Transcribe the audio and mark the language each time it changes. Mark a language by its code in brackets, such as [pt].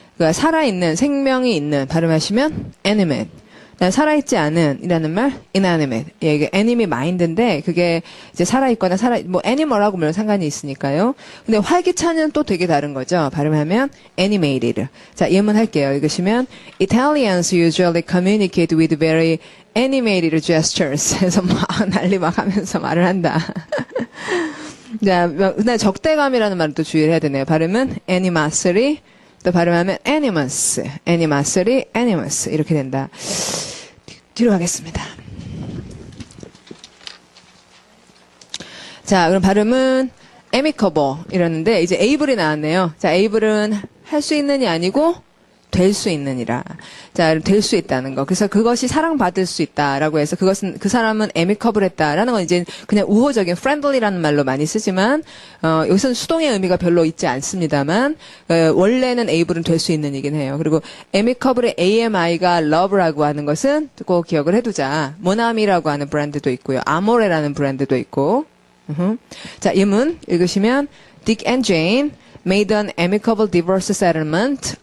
[ko] 그러니까 살아있는, 생명이 있는, 발음하시면, animate. 살아있지 않은 이라는 말, inanimate. 예, 이게 enemy mind인데, 그게 이제 살아있거나 뭐, animal하고 물론 상관이 있으니까요. 근데 활기차는 또 되게 다른 거죠. 발음하면, animated. 자, 예문 할게요. 읽으시면, [en] Italians usually communicate with very animated gestures. [ko] 그래서 막 난리 막 하면서 말을 한다. 자, 근데 적대감이라는 말을 또 주의를 해야 되네요. 발음은, animosity. 또 발음하면 animus, animus 이렇게 된다. 뒤로 가겠습니다. 자, 그럼 발음은 amicable 이러는데 이제 able이 나왔네요. 자, able은 할 수 있는이 아니고 될 수 있느니라. 자, 될 수 있다는 거. 그래서 그것이 사랑받을 수 있다라고 해서 그것은 그 사람은 amicable 했다라는 건 이제 그냥 우호적인 friendly라는 말로 많이 쓰지만 여기서는 수동의 의미가 별로 있지 않습니다만 원래는 able은 될 수 있는 이긴 해요. 그리고 amicable의 AMI가 love라고 하는 것은 꼭 기억을 해두자. 모나미라고 하는 브랜드도 있고요. 아모레라는 브랜드도 있고. 자, 예문 읽으시면 [en] Dick and Jane made an amicable divorce settlement.